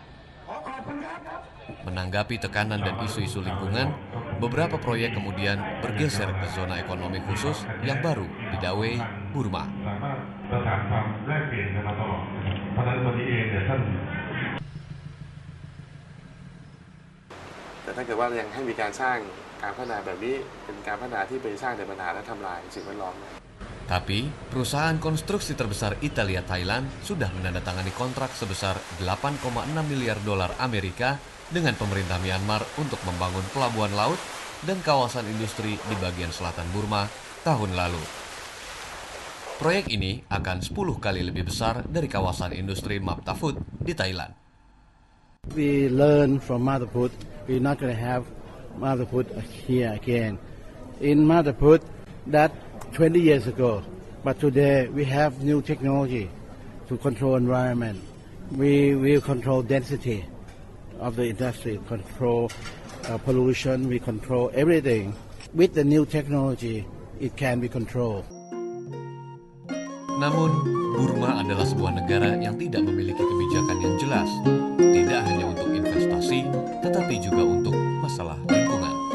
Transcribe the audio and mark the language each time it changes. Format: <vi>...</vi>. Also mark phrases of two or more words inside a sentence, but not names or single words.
<id>Menanggapi tekanan dan isu-isu lingkungan, beberapa proyek kemudian bergeser ke zona ekonomi khusus yang baru di Dawei, Burma.</id> <th>Tapi ถ้าเกิดว่ายังให้มีการสร้างการพัฒนาแบบนี้เป็นการพัฒนาที่ไปสร้างแต่ปัญหาและทำลายสิ่งแวดล้อม</th> <id>Tapi, perusahaan konstruksi terbesar Italia Thailand sudah menandatangani kontrak sebesar 8,6 miliar dolar Amerika dengan pemerintah Myanmar untuk membangun pelabuhan laut dan kawasan industri di bagian selatan Burma tahun lalu. Proyek ini akan 10 kali lebih besar dari kawasan industri Map Ta Phut di Thailand.</id> <en>We learn from Map Ta Phut, we're not going to have Map Ta Phut here again. In Map Ta Phut, that 20 years ago, but today we have new technology to control environment. We will control density of the industry, control pollution, we control everything. With the new technology, it can be controlled.</en> <id>Namun, Burma adalah sebuah negara yang tidak memiliki kebijakan yang jelas, tidak hanya untuk investasi, tetapi juga untuk masalah lingkungan.</id>